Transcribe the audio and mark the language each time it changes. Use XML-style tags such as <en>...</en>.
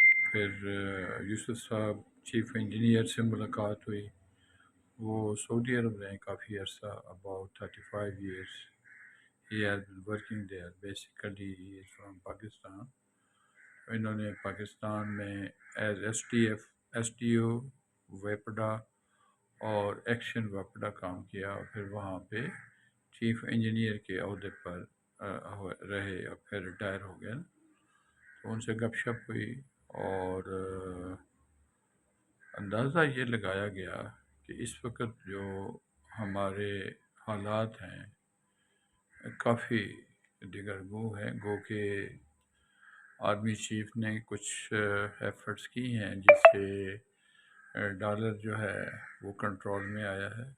<ur>پھر یوسف صاحب chief engineer سے ملاقات ہوئی. وہ سعودی عرب رہے کافی عرصہ،</ur> <en>About 35 years. He has been working there. Basically he is from Pakistan.</en> <ur>انہوں نے پاکستان میں ایز ایس ٹی او ویپڈا اور ایکشن ویپڈا کام کیا، اور پھر وہاں پہ چیف انجینئر کے عہدے پر رہے، اور پھر ریٹائر ہو گئے. تو ان سے گپ شپ ہوئی، اور اندازہ یہ لگایا گیا کہ اس وقت جو ہمارے حالات ہیں کافی دیگرگوں ہیں، گو کہ آرمی چیف نے کچھ ایفرٹس کی ہیں جس سے ڈالر جو ہے وہ کنٹرول میں آیا ہے.</ur>